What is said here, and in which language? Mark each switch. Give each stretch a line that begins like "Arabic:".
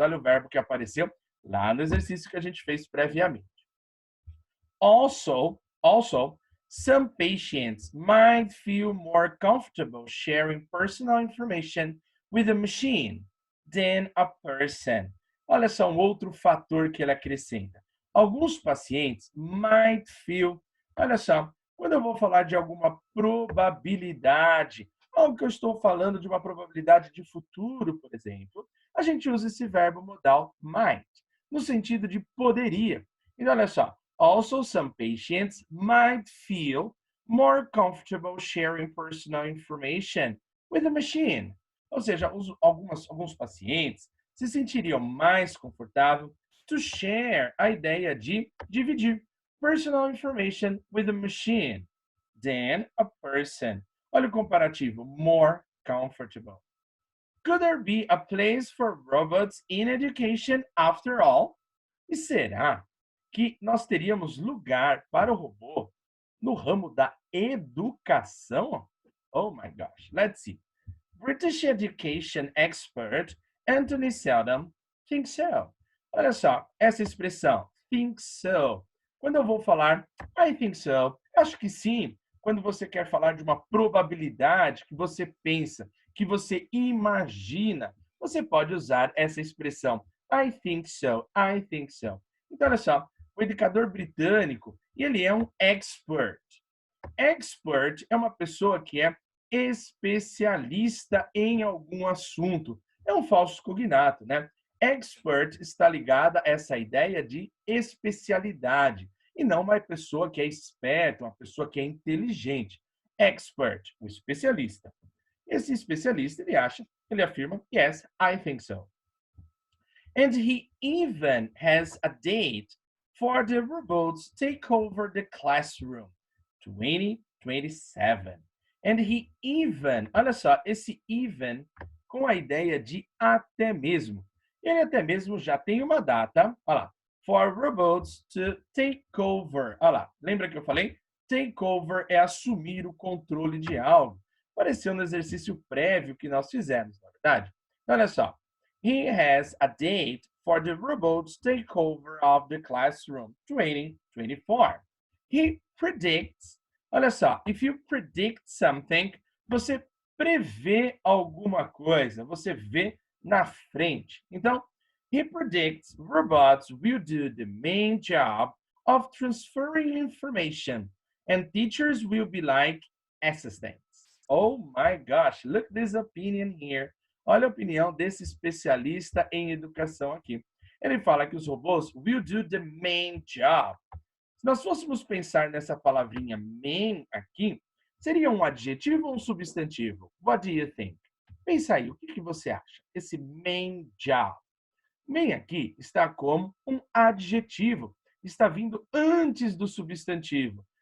Portuguese: Olha o verbo que apareceu lá no exercício que a gente fez previamente.
English: Also, some patients might feel more comfortable sharing personal information with a machine than a person.
Portuguese: Olha só um outro fator que ele acrescenta. Alguns pacientes
English: might feel,
Portuguese: olha só, quando eu vou falar de alguma probabilidade, algo que eu estou falando de uma probabilidade de futuro, por exemplo, a gente usa esse verbo modal might. no sentido de poderia. Então, olha só.
English: Also, some patients might feel more comfortable sharing personal information with a machine.
Portuguese: Ou seja, alguns pacientes se sentiriam mais confortáveis
English: to share
Portuguese: a ideia de dividir
English: personal information with a machine than a person.
Portuguese: Olha o comparativo, more comfortable.
English: Could there be a place for robots in education after all?
Portuguese: E será que nós teríamos lugar para o robô no ramo da educação?
English: Oh my gosh, let's see. British education expert Anthony Seldom thinks so.
Portuguese: Olha só, essa expressão, think so. Quando eu vou falar
English: I think so,
Portuguese: acho que sim. Quando você quer falar de uma probabilidade que você pensa, que você imagina, você pode usar essa expressão
English: I think so, I think so.
Portuguese: Então, olha só, o educador britânico, ele é um expert. Expert é uma pessoa que é especialista em algum assunto. É um falso cognato, né? Expert está ligada a essa ideia de especialidade e não uma pessoa que é esperta, uma pessoa que é inteligente. Expert, o especialista. Esse especialista, ele afirma,
English: yes, I think so. And he even has a date for the robots take over the classroom, 2027. And he even,
Portuguese: olha só, esse even com a ideia de até mesmo. Ele até mesmo já tem uma data, olha lá,
English: for robots to take over.
Portuguese: Olha lá, lembra que eu falei? Take over é assumir o controle de algo. Pareceu no exercício prévio que nós fizemos, na verdade. Então, olha só.
English: He has a date for the robots takeover of the classroom 2024. He predicts,
Portuguese: olha só,
English: if you predict something,
Portuguese: você prevê alguma coisa, você vê na frente.
English: Então, he predicts robots will do the main job of transferring information and teachers will be like assistants. Oh my gosh, look this opinion here.
Portuguese: Olha a opinião desse especialista em educação aqui. Ele fala que os robôs
English: will do the main job.
Portuguese: Se nós fôssemos pensar nessa palavrinha main aqui, seria um adjetivo ou um substantivo?
English: What do you think?
Portuguese: Pensa aí, o que você acha? Esse
English: main job.
Portuguese: Main aqui está como um adjetivo, está vindo antes do substantivo.